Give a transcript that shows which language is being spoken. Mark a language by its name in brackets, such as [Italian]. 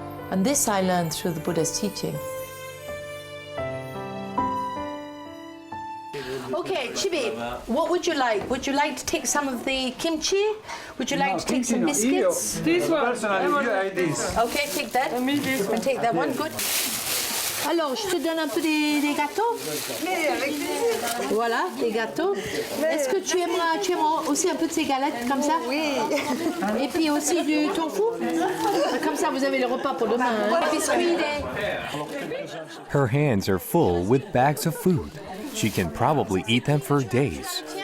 [English] And this I learned through the Buddha's teaching. Okay, Chibi, what would you like? Would you like to take some of the kimchi? Would you like to take some biscuits? This one. This. Okay, take that. And take that one, good. [French] Alors, je te donne un peu des gâteaux. Voilà, des gâteaux. Est-ce que tu aimeras aussi un peu de ces galettes comme ça? Oui. Et puis aussi du tofu. Comme ça, vous avez le repas pour demain. Des biscuits. [English] Her hands are full with bags of food. She can probably eat them for days.